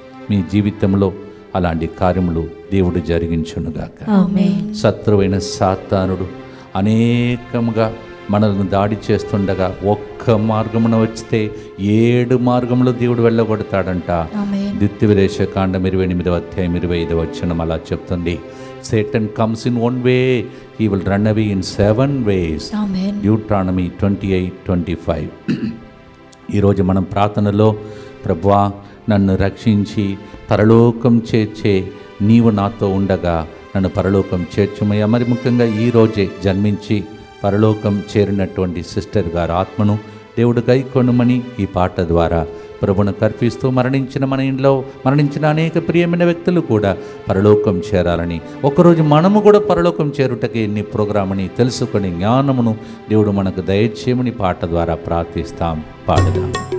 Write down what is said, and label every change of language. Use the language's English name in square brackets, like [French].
[Telugu] మీ జీవితంలో అలాంటి కార్యములు దేవుడు జరిగించునుగాక. ఆమేన్. శత్రువైన సాతానుడు అనేకముగా మనల్ని దాడి చేస్తుండగా ఒక్క మార్గమున వచ్చితే 7 మార్గంలో దేవుడు వెళ్ళగొడతాడంట. ద్వితీయోపదేశ కాండం 28వ అధ్యాయం 25వ వచనం అలా చెప్తుంది. [English] Satan comes in one way, he will run away in 7 ways. Deuteronomy 28:25. [Telugu] ఈరోజు మనం ప్రార్థనలో, ప్రభువా నన్ను రక్షించి పరలోకం చేర్చే నీవు నాతో ఉండగా నన్ను పరలోకం చేర్చుమయ్యా. మరి ముఖ్యంగా ఈరోజే జన్మించి పరలోకం చేరినటువంటి సిస్టర్ గారి ఆత్మను దేవుడు గైకొనుమని ఈ పాట ద్వారా ప్రభువును కర్పిస్తూ, మరణించిన మన ఇంట్లో మరణించిన అనేక ప్రియమైన వ్యక్తులు కూడా పరలోకం చేరాలని, ఒకరోజు మనము కూడా పరలోకం చేరుటకి ఎన్ని ప్రోగ్రామ్ అని తెలుసుకొని జ్ఞానమును దేవుడు మనకు దయచేయమని పాట ద్వారా ప్రార్థిస్తాం. పాడదాం.